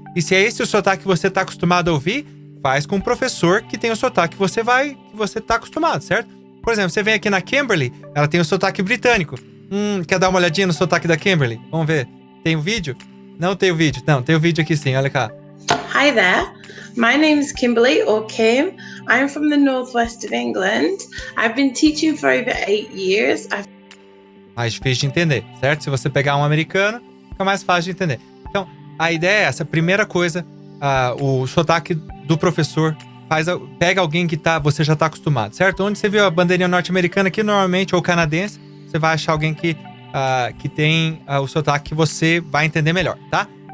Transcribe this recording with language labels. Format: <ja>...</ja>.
<pt>E se é esse o sotaque que você está acostumado a ouvir, faz com um professor que tem o sotaque que você está acostumado, certo? Por exemplo, você vem aqui na Kimberly, ela tem o sotaque britânico. Quer dar uma olhadinha no sotaque da Kimberly? Vamos ver. Tem o vídeo? Não tem o vídeo. Não, tem o vídeo aqui sim, olha cá.</pt> <en>Hi there, my name is Kimberly, or Kim. I'm from the northwest of England. I've been teaching for over 8 years.</en> <pt>Mais difícil de entender, certo? Se você pegar um americano, fica mais fácil de entender. Então, a ideia é essa. Primeira coisa, o sotaque do professor, pega alguém que você já está acostumado, certo? Onde você viu a bandeirinha norte-americana aqui, normalmente, ou canadense, você vai achar alguém que tem o sotaque que você vai entender melhor, tá?</pt>